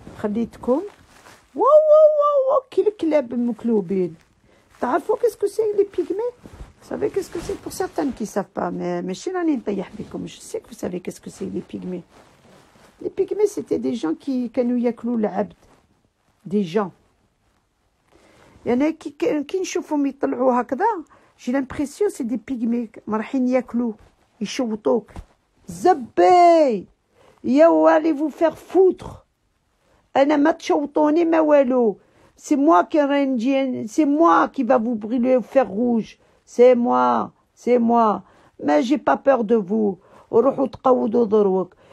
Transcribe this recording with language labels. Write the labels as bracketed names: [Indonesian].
[Arabic] خليتكم واو واو واو واو كي الكلاب المكلوبين. تعرفوا [French] qu'est-ce que c'est les pygmées? Vous savez qu'est-ce que c'est? Pour certaines qui ne savent pas, mais [Arabic] ماشي راني نطيح بكم. [French] Je sais que vous savez qu'est-ce que c'est les pygmées. Les pygmées, c'était des gens qui [Arabic] كانوا ياكلوا العبد. [French] Des gens. [Arabic] يعني كي نشوفهم يطلعوا هكذا [French] j'ai l'impression c'est des pygmées [Arabic] رايحين ياكلوا يشوطوك. زبي يا [French] allez vous faire foutre. [Arabic] أنا ما تشوطوني ما والو. [French] C'est moi qui va vous brûler au fer rouge. C'est moi. Mais j'ai pas peur de vous. [Arabic] روحوا تقودوا ضروك.